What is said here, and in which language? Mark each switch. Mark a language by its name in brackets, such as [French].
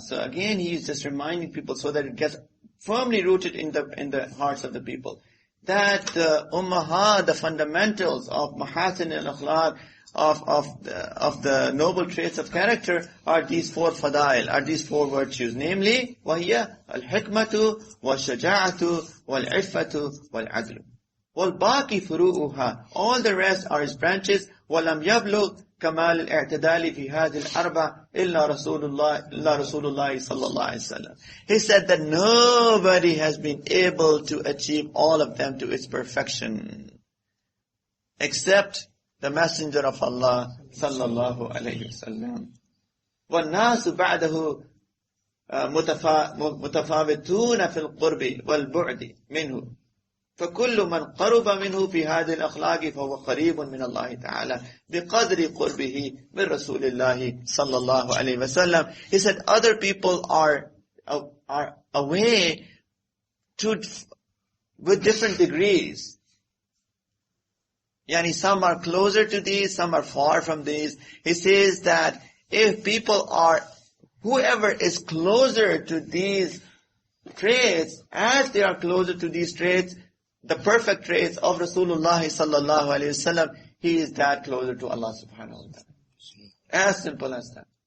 [English] So again, he is just reminding people so that it gets firmly rooted in the hearts of the people. That the ummahat, the fundamentals of mahasin al-akhlaq, of the noble traits of character are these four fadail, are these four virtues. Namely, [Arabic] وَهِيَ الْحِكْمَةُ وَالشَّجَاعَةُ وَالْعِفَّةُ وَالْعَدْلُ. وَالْبَاقِي فُرُوءُهَا. [English] All the rest are his branches. [Arabic] وَلَمْ يَبْلُغْ كمال الاعتدال في هذه الأربع إلا رسول الله صلى الله عليه وسلم. [English] He said that nobody has been able to achieve all of them to its perfection except the Messenger of Allah صلى الله عليه وسلم. [Arabic] والناس بعده متفاوتون في القرب والبعد منه. فكل من قرب منه في هذه الأخلاق فهو قريب من الله تعالى بقدر قربه من رسول الله صلى الله عليه وسلم. [English] He said other people are away with different degrees. Yani some are closer to these, some are far from these. He says that if people are, whoever is closer to these traits, as they are closer to these traits, the perfect traits of Rasulullah sallallahu alayhi wasallam, he is that closer to Allah subhanahu wa ta'ala. As simple as that.